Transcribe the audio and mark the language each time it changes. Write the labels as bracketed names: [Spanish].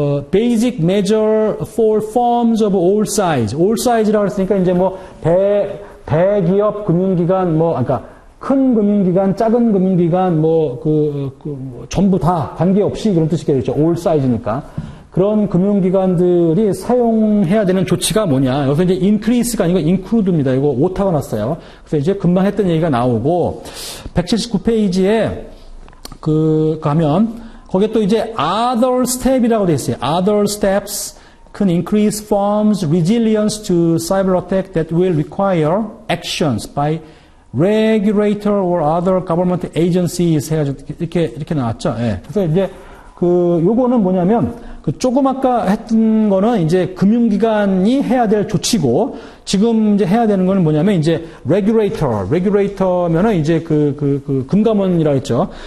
[English] basic measure for firms of all size. [Korean] all size라고 했으니까 이제 뭐 대기업 금융기관 그러니까 큰 금융기관, 작은 금융기관 전부 다 관계없이 그런 뜻이겠죠. all size니까. 그런 금융기관들이 사용해야 되는 조치가 뭐냐. 여기서 이제 increase가 아니고 include입니다. 이거 오타가 났어요. 그래서 이제 금방 했던 얘기가 나오고 179페이지에 가면 거기에 또 이제 other step이라고 되어 있어요. [English] other steps can increase firms' resilience to cyber attack that will require actions by regulator or other government agencies [Korean] 해가지고 이렇게 나왔죠. 예. 그래서 이제 요거는 뭐냐면 조금 아까 했던 거는 이제 금융기관이 해야 될 조치고 지금 이제 해야 되는 거는 뭐냐면 이제 regulator면은 이제 금감원이라고 했죠.